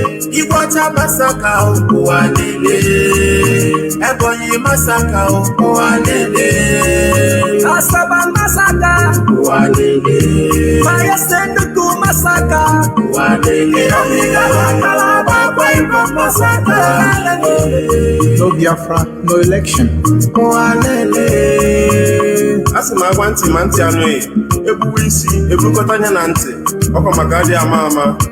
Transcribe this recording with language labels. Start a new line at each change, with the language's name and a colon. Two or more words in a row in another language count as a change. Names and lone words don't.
Igbo: Iwata Masaka, Obualele. Ebonyi Masaka, oh, Wanene. Asaba Masaka. Wanene. Bayelsa Enugu Masaka. Wanene. Yomi Kalakala, Bakwa Ibom Masaka.
English: No Biafra, no election. Wanene.
Igbo: Asị m agwa ntị ma ntị anụ ya. Egbuwe isi, eburukọta anya na ntị. Ọkwa maka adị ama ama.